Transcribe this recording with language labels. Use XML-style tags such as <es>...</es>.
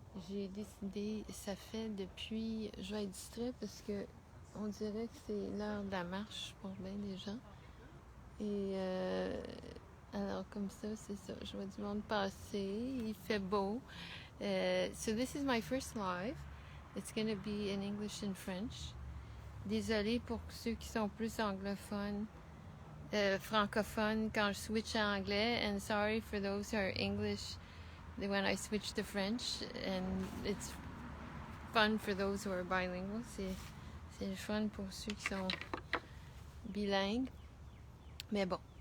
<fr>J'ai décidé, ça fait depuis, je vais être distraite parce que on dirait que c'est l'heure de la marche pour bien des gens. Et alors comme ça, c'est ça. Je vois du monde passer, il fait beau.</fr> <en>So this is my first live. It's going to be in English and French.</en> <fr>Désolée pour ceux qui sont plus anglophones. Francophone quand je switch en anglais,</fr> <en>and sorry for those who are English when I switch to French, and it's fun for those who are bilingual.</en> <fr>C'est le fun pour ceux qui sont bilingues. Mais bon.</fr>